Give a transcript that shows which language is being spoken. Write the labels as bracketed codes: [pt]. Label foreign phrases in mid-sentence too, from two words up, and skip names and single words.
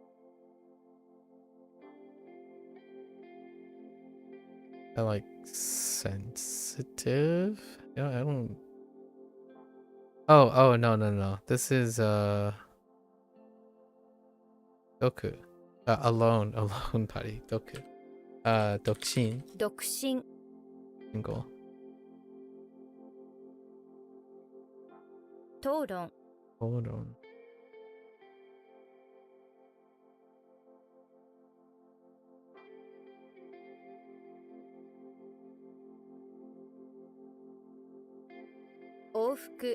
[en] I like sensitive. Yeah, I don't. Oh no. This is Doku. Alone body. Doku. Dokshin. 独身 Single. 討論 Hold on. 往復